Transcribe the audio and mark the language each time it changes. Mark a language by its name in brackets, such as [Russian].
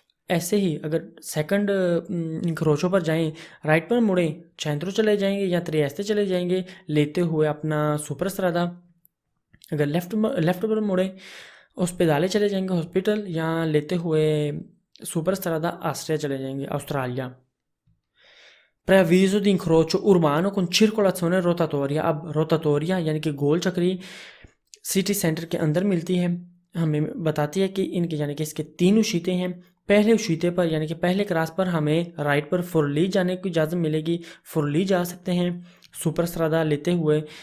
[Hindi] ऐसे ही अगर सेकंड इंक्रोचो पर जाएं, राइट पर मुड़ें, चेंट्रो चले जाएंगे या त्रिएस्ते चले जाएंगे लेते हुए अपना सुपर स्त्रादा। अगर लेफ़्ट पर मुड़ें, ओस्पेदाले चले जाएंगे हॉस्पिटल, या लेते हुए सुपर स्त्रादा ऑस्ट्रिया चले जाएंगे, Australia. [Italian] Preavviso di incrocio urbano con circolazione rotatoria। [Hindi] अब रोटाटोरिया यानी कि गोल चक्री सिटी सेंटर के अंदर मिलती है, हमें बताती है कि इनके यानी कि इसके तीन उशीते हैं। पहले उशीते पर यानी कि पहले क्रॉस पर हमें राइट पर फुरली जाने की इजाज़त मिलेगी, फुरली जा सकते हैं सुपर स्त्रादा लेते हुए।